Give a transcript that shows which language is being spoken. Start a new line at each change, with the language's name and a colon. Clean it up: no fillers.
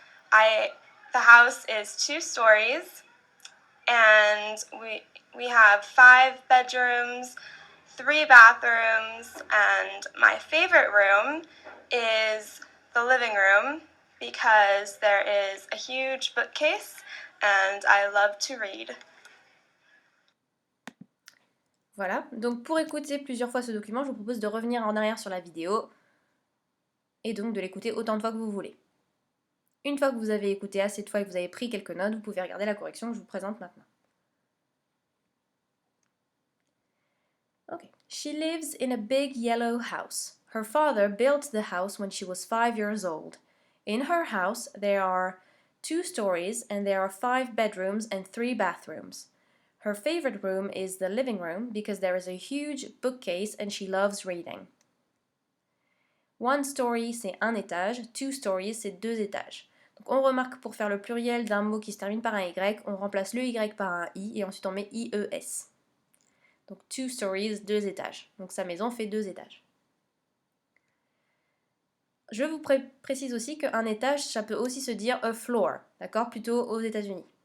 English: The house is 2 stories, and we have 5 bedrooms, 3 bathrooms, and my favorite room is the living room because there is a huge bookcase and I love to read.
French: Voilà, donc pour écouter plusieurs fois ce document, je vous propose de revenir en arrière sur la vidéo et donc de l'écouter autant de fois que vous voulez. Une fois que vous avez écouté assez de fois et que vous avez pris quelques notes, vous pouvez regarder la correction que je vous présente maintenant.
English: Okay. She lives in a big yellow house. Her father built the house when she was 5 years old. In her house, there are 2 stories and there are 5 bedrooms and 3 bathrooms. Her favorite room is the living room because there is a huge bookcase and she loves reading.
French: 1 story, c'est un étage. 2 stories, c'est 2 étages. Donc on remarque pour faire le pluriel d'un mot qui se termine par un Y, on remplace le Y par un I et ensuite on met IES. Donc 2 stories, 2 étages. Donc sa maison fait 2 étages. Je vous précise aussi qu'un étage, ça peut aussi se dire a floor, d'accord, plutôt aux États-Unis.